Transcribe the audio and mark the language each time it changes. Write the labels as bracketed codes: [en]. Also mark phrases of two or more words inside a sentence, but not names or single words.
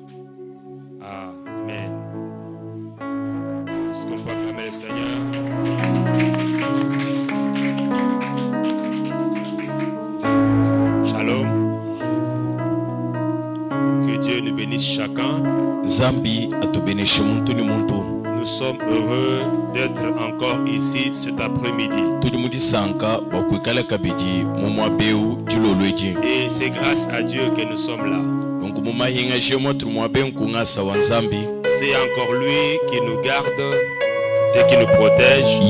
[fr] Amen. Est-ce qu'on peut acclamer le Seigneur? Shalom. Que Dieu nous bénisse chacun. [rnd] Zambi atubeneshe muntu ni muntu. [fr] Nous sommes heureux d'être encore ici cet après-midi. Et c'est grâce à Dieu que nous sommes là. C'est encore lui qui nous garde et qui nous protège.